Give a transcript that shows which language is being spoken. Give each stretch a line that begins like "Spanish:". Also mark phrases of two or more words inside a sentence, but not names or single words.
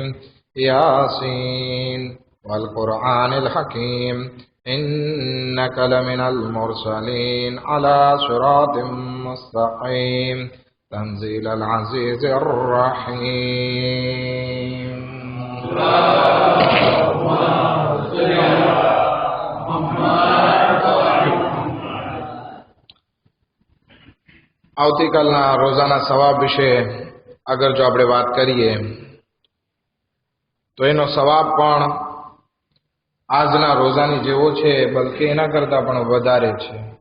Arabic: ياسين والقرآن الحكيم إنك لمن المرسلين على صراط مستقيم تنزيل العزيز الرحيم.
Gujarati: આવતીકાલના રોજાના સવાબ વિશે અગર જો આપણે વાત કરીએ તો એનો સવાબ પણ આજના રોજાની જેવો છે, બલકે એના કરતા પણ વધારે છે.